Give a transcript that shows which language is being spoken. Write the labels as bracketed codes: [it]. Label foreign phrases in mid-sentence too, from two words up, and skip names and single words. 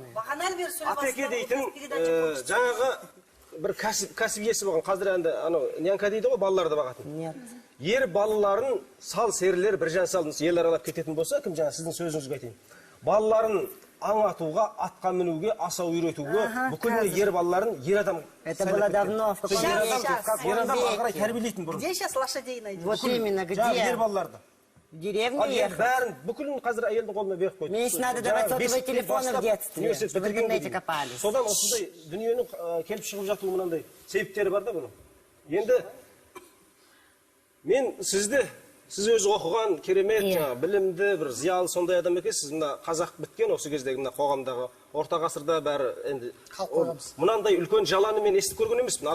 [kk] Атеке дейтін жаңағы бір кәсіп иесі болған. Қазір енді нянка дейді ғой, балаларды бағатын. Ер балаларын сал серілер бір жан салдың ел аралап кететін болса, кім жаңа сіздің сөзіңізге айтайын. Балаларын аң атуға, атқа мінуге, асау үйретуге, бүкіл ер балаларын ер адам... [ru] Это было давно. [kk] Ер адам ағырай тәрбиелейтін бұрын. [ru] Где сейчас лошадей найдешь? Вот именно, где? [kk] Ер балаларды. [ru] В деревне ехать. [kk] Бәрін, бүкілін қазір әйелдің қолына беріп қойды. [ru] Меньше надо давать сотовые телефоны в детстве, чтобы в интернете копались. [kk] Содан осындай дүниенің келіп шығып жатуы мынандай себептері бар да бұның. Енді мен сізді, сіз өзі оқыған керемет, білімді, бір зиялы сондай адам екенсіз. Мына қазақ біткен осы кездегі мына қоғамдағы орта ғасырда бәрі енді мынандай үлкен жаланы мен естіп көрген емеспін.